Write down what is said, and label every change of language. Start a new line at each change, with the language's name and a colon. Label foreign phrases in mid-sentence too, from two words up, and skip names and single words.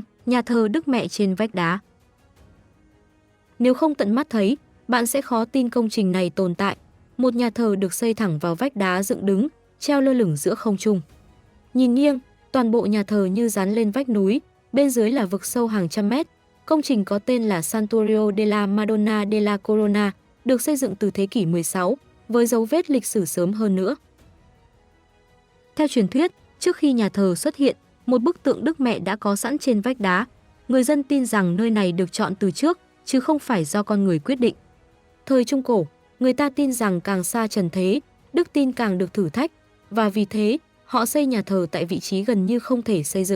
Vietnamese: Nhà thờ Đức Mẹ trên vách đá. Nếu không tận mắt thấy, bạn sẽ khó tin công trình này tồn tại. Một nhà thờ được xây thẳng vào vách đá dựng đứng, treo lơ lửng giữa không trung. Nhìn nghiêng, toàn bộ nhà thờ như dán lên vách núi, bên dưới là vực sâu hàng trăm mét. Công trình có tên là Santuario de la Madonna de la Corona, được xây dựng từ thế kỷ 16, với dấu vết lịch sử sớm hơn nữa. Theo truyền thuyết, trước khi nhà thờ xuất hiện, một bức tượng Đức Mẹ đã có sẵn trên vách đá. Người dân tin rằng nơi này được chọn từ trước, chứ không phải do con người quyết định. Thời Trung Cổ, người ta tin rằng càng xa trần thế, đức tin càng được thử thách, và vì thế, họ xây nhà thờ tại vị trí gần như không thể xây dựng.